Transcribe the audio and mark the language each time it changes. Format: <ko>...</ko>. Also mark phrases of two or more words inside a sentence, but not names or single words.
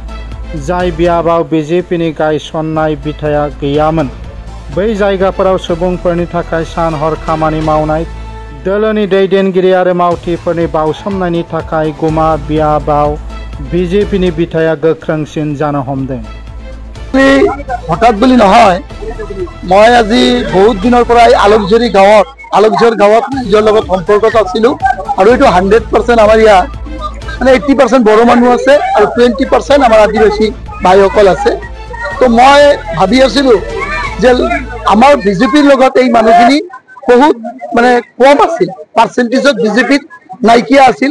<brx>जाय बियाबाव बीजेपीनि गायसननाय बिथाया गैयामोन, बै जायगाफोराव सुबुंफोरनि थाखाय सान हर खामानि मावनाय दोलोनि दैदेनगिरि आरो मावथिफोरनि बाउसोमनायनि थाखाय गुमा बियाबाव बीजेपीनि बिथाया गोख्रोंसिन जानो हमदों।</brx> <as>हठाৎ বুলি নহয়, মই আজি বহুত দিনৰ পৰা আলকঝাৰ গাঁৱত নিজৰ লগত সম্পৰ্কত আছিলোঁ আৰু এইটো 100% আমাৰ ইয়াত মানে 80% বড়ো মানুহ আছে আৰু 20% আমাৰ আদিবাসী ভাইসকল আছে। তো মই ভাবি আছিলোঁ যে আমাৰ বিজেপিৰ লগত এই মানুহখিনি বহুত মানে কম আছিল, পাৰ্চেণ্টেজত বিজেপিত নাইকিয়া আছিল।</as>